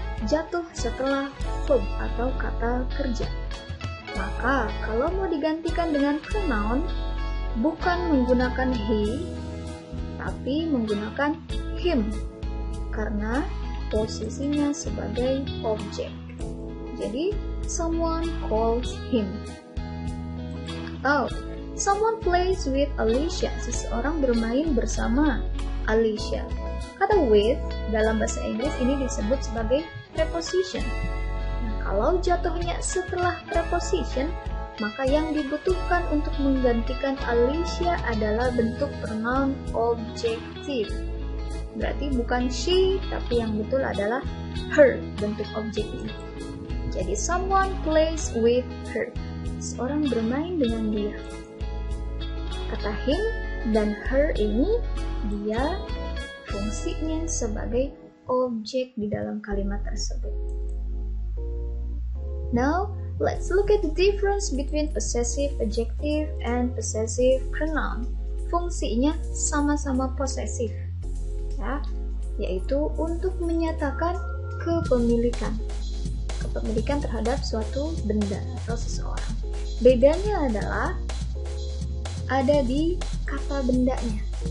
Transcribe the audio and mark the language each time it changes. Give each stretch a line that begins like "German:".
Indonesian: jatuh setelah verb atau kata kerja. Maka kalau mau digantikan dengan pronoun, bukan menggunakan he, tapi menggunakan him, karena posisinya sebagai objek. Jadi,
English: someone calls him.
Indonesian: Atau,
English: someone plays with Alicia.
Indonesian: Seseorang bermain bersama Alicia. Kata with dalam bahasa Inggris ini disebut sebagai preposition. Nah, kalau jatuhnya setelah preposition, maka yang dibutuhkan untuk menggantikan Alicia adalah bentuk pronoun objektif. Berarti bukan she, tapi yang betul adalah her, bentuk objektif. Jadi
English: someone plays with her.
Indonesian: Seorang bermain dengan dia. Kata him dan her ini dia fungsinya sebagai objek di dalam kalimat tersebut.
English: Now, let's look at the difference between possessive adjective and possessive pronoun.
Indonesian: Fungsinya sama-sama posesif, ya, yaitu untuk menyatakan kepemilikan terhadap suatu benda atau seseorang. Bedanya adalah ada di kata bendanya.